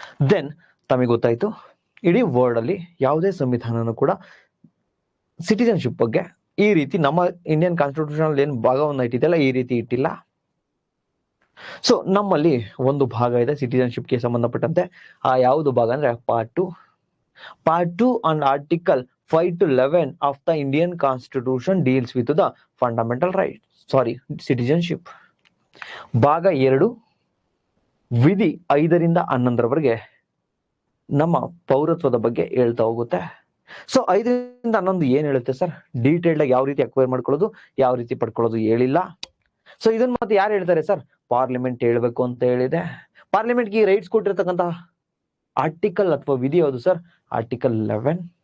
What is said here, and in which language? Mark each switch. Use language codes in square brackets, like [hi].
[kn] Then ತಮಗೆ ಗೊತ್ತಾಯ್ತು ಇಡೀ ವರ್ಲ್ಡ್ ಅಲ್ಲಿ ಯಾವುದೇ ಸಂವಿಧಾನನೂ ಕೂಡ ಸಿಟಿಜನ್ಶಿಪ್ ಬಗ್ಗೆ ಈ ರೀತಿ ನಮ್ಮ ಇಂಡಿಯನ್ ಕಾನ್ಸ್ಟಿಟ್ಯೂಷನ್ ಏನ್ ಭಾಗವನ್ನು ಇಟ್ಟಿದೆಯಲ್ಲ ಈ ರೀತಿ ಇಟ್ಟಿಲ್ಲ. ಸೊ ನಮ್ಮಲ್ಲಿ ಒಂದು ಭಾಗ ಇದೆ ಸಿಟಿಜನ್ಶಿಪ್ಗೆ ಸಂಬಂಧಪಟ್ಟಂತೆ. ಆ ಯಾವುದು ಭಾಗ ಅಂದ್ರೆ [en] Part 2 and article 5 to 11 of the Indian Constitution deals with the fundamental rights, citizenship. [kn] ಭಾಗ 2 ವಿಧಿ 5ರಿಂದ 11ರವರೆಗೆ ನಮ್ಮ ಪೌರತ್ವದ ಬಗ್ಗೆ ಹೇಳ್ತಾ ಹೋಗುತ್ತೆ. ಸೊ 5ರಿಂದ 11 ಏನ್ ಹೇಳುತ್ತೆ ಸರ್? ಡೀಟೇಲ್ಡ್ ಆಗಿ ಯಾವ ರೀತಿ ಅಕ್ವೈರ್ ಮಾಡ್ಕೊಳ್ಳೋದು, ಯಾವ ರೀತಿ ಪಡ್ಕೊಳ್ಳೋದು ಹೇಳಿಲ್ಲ. ಸೊ ಇದನ್ನ ಮತ್ತೆ ಯಾರು ಹೇಳ್ತಾರೆ ಸರ್? ಪಾರ್ಲಿಮೆಂಟ್ ಹೇಳ್ಬೇಕು ಅಂತ ಹೇಳಿದೆ. ಪಾರ್ಲಿಮೆಂಟ್ಗೆ ರೈಟ್ಸ್ ಕೊಟ್ಟಿರ್ತಕ್ಕಂತ ಆರ್ಟಿಕಲ್ ಅಥವಾ ವಿಧಿ ಯಾವುದು ಸರ್? ಆರ್ಟಿಕಲ್ 11.